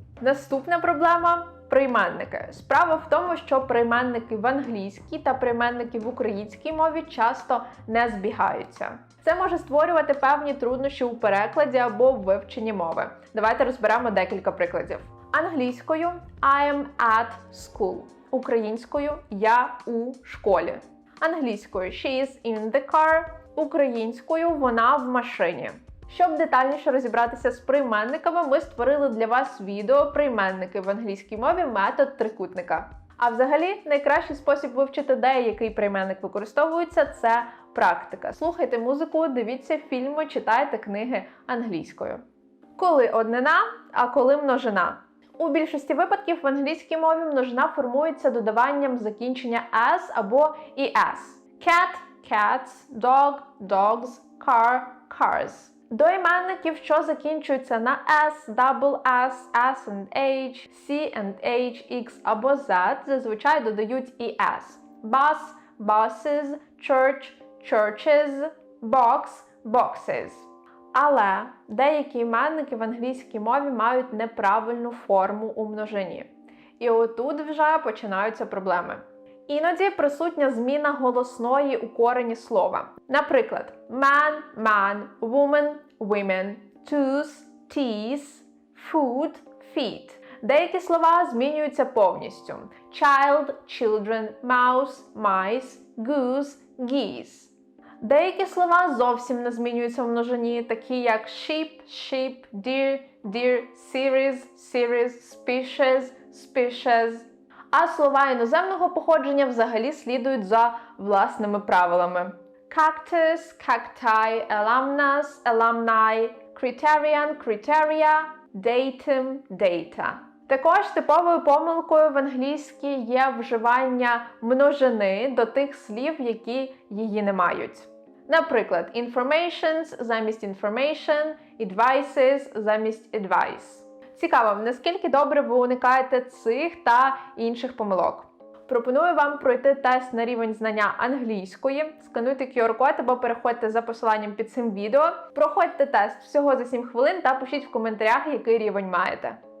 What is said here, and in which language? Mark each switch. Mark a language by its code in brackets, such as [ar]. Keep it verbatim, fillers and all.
[uk] Наступна проблема – прийменники. Справа в тому, що прийменники в англійській та прийменники в українській мові часто не збігаються. Це може створювати певні труднощі у перекладі або в вивченні мови. Давайте розберемо декілька прикладів. [en] Англійською I am at school. [uk] Українською я у школі. [en] Англійською she is in the car. [uk] Українською вона в машині. Щоб детальніше розібратися з прийменниками, ми створили для вас відео «Прийменники в англійській мові. Метод трикутника». А взагалі, найкращий спосіб вивчити, де який прийменник використовується – це практика. Слухайте музику, дивіться фільми, читайте книги англійською. Коли однина, а коли множина? У більшості випадків в англійській мові множина формується додаванням закінчення «s» або «es». [en] Cat – cats, dog – dogs, car – cars. [uk] До іменників, що закінчуються на S, double S, S and H, C and H, X або Z, зазвичай додають і S. [en] Bus, buses, church, churches, box, boxes. [uk] Але деякі іменники в англійській мові мають неправильну форму у множині. І отут вже починаються проблеми. Іноді присутня зміна голосної у корені слова. [en] Наприклад, man – man, woman – women, tooth – teeth, food – feet. [uk] Деякі слова змінюються повністю. [en] Child – children, mouse – mice, goose – geese. [uk] Деякі слова зовсім не змінюються в множині, такі як [en] sheep – sheep, deer – deer, series – series, species – species. [uk] А слова іноземного походження взагалі слідують за власними правилами. [en] Cactus, cacti, alumnus, alumni, criterion, criteria, datum, data. [uk] Також типовою помилкою в англійській є вживання множини до тих слів, які її не мають. Наприклад, informations замість information, advices замість advice. Цікаво, наскільки добре ви уникаєте цих та інших помилок. Пропоную вам пройти тест на рівень знання англійської, скануйте кю ар-код або переходьте за посиланням під цим відео, проходьте тест всього за сім хвилин та пишіть в коментарях, який рівень маєте.